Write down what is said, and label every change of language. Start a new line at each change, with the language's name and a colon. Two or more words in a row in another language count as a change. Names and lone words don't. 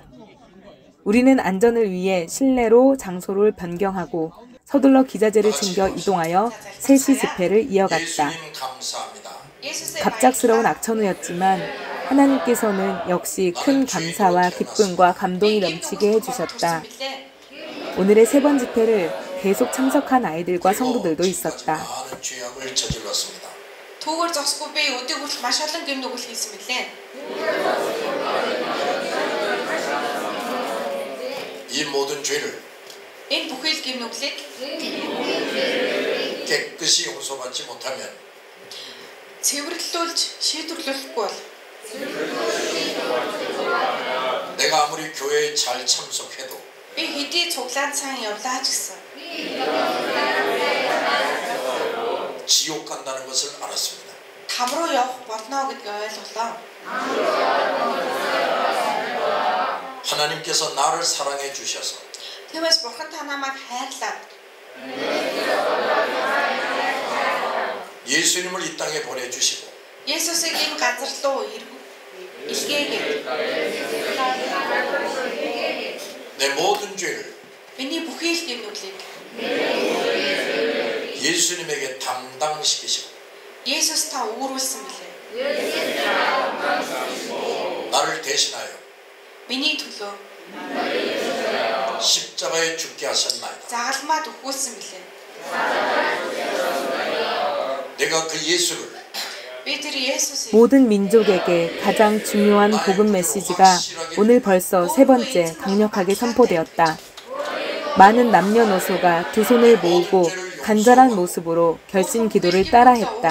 Korean: 우리는 안전을 위해 실내로 장소를 변경하고 서둘러 기자재를 챙겨 이동하여 3시 집회를 이어갔다. 갑작스러운 악천후였지만 하나님께서는 역시 큰 감사와 기쁨과 감동이 넘치게 해주셨다. 오늘의 3번 집회를 계속 참석한 아이들과 성도들도 있었다.
Mongolian: Түүгээр зогсгүй би өдөө хүртэл маш олон гэм нүгэл хийсэн мэлээ.
Korean: 이 모든 죄를
Mongolian: Энэ бүхэл гэм нүглийг
Korean: 깨끗이 용서받지 못하면
Mongolian: цэвэрлүүлж шийдвэрлэхгүй бол
Korean: 내가 아무리 교회에 잘 참석해도
Mongolian: би хэдий цуглаан сайн явлаа ч гэсэн
Korean: 지옥 간다는 것을 알았습니다.
Mongolian: там руу явах болно гэдгийг ойлголоо.
Korean: 하나님께서 나를 사랑해 주셔서
Mongolian: Тиймээс бурхан та намайг хайрлаад
Korean: 예수님을 이 땅에 보내주시고
Mongolian: Есүсийг энэ газар руу илгээгээд
Korean: 내 모든 죄를
Mongolian: миний бүхий л гэмнүглийг
Korean: 예수님에게 담당시키시고
Mongolian: Есүс та үүрүүлсэн билээ.
Korean: 나를 대신하여
Mongolian: Миний төлөө
Korean: 십자가에 죽게 하셨나이다.
Mongolian: загалмаад өгүүлсэн билээ.
Korean: 내가 그 예수를
Mongolian: Би тэр Есүсийг
Korean: 모든 민족에게 가장 중요한 복음 메시지가 오늘 벌써 세 번째 강력하게 선포되었다. 많은 남녀노소가 두 손을 모으고 간절한 모습으로 결심 기도를 따라했다.